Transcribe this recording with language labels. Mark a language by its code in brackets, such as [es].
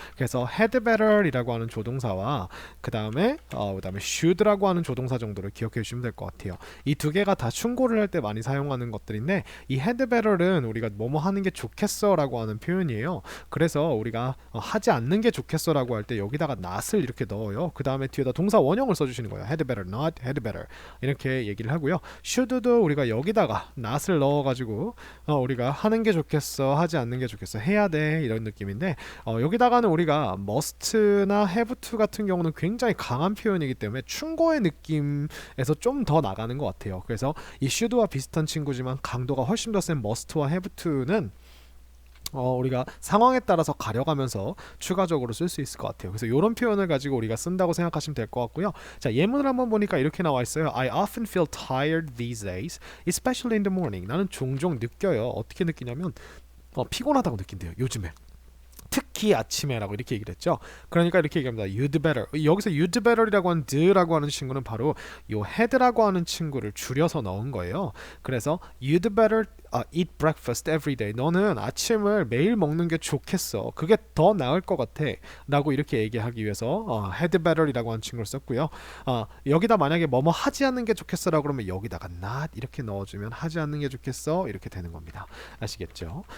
[ko] 그래서 had better이라고 하는 조동사와 그다음에 should라고 하는 조동사 정도를 기억해 주시면 될 것 같아요. 이 두 개가 다 충고를 할 때 많이 사용하는 것들인데, 이 had better는 우리가 뭐뭐 하는 게 좋겠어라고 하는 표현이에요. 그래서 우리가 하지 않는 게 좋겠어라고 할 때 여기다가 not을 이렇게 넣어요. 그 다음에 뒤에다 동사 원형을 써주시는 거예요. had better, not had better 이렇게 얘기를 하고요. should도 우리가 여기다가 not을 넣어가지고 우리가 하는 게 좋겠어, 하지 않는 게 좋겠어, 해야 돼 이런 느낌인데, 여기다가는 우리가 must나 have to 같은 경우는 굉장히 강한 표현이기 때문에 충고의 느낌에서 좀 더 나가는 것 같아요. 그래서 이 should와 비슷한 친구지만 강도가 훨씬 더 센 must와 have to는 우리가 상황에 따라서 가려가면서 추가적으로 쓸 수 있을 것 같아요. 그래서 이런 표현을 가지고 우리가 쓴다고 생각하시면 될 것 같고요. 자, 예문을 한번 보니까 이렇게 나와 있어요. [en] I often feel tired these days, especially in the morning. [ko] 나는 종종 느껴요. 어떻게 느끼냐면 피곤하다고 느낀대요. 요즘에. 특히 아침에라고 이렇게 얘기를 했죠. 그러니까 이렇게 얘기합니다. [en] You'd better. [ko] 여기서 you'd better이라고 하는 the라고 하는 친구는 바로 요 had라고 하는 친구를 줄여서 넣은 거예요. 그래서 [en] you'd better eat breakfast every day. [ko] 너는 아침을 매일 먹는 게 좋겠어. 그게 더 나을 것 같아. 라고 이렇게 얘기하기 위해서 had better이라고 하는 친구를 썼고요. 여기다 만약에 뭐뭐 하지 않는 게 좋겠어 라고 그러면 여기다가 not 이렇게 넣어주면 하지 않는 게 좋겠어 이렇게 되는 겁니다. 아시겠죠?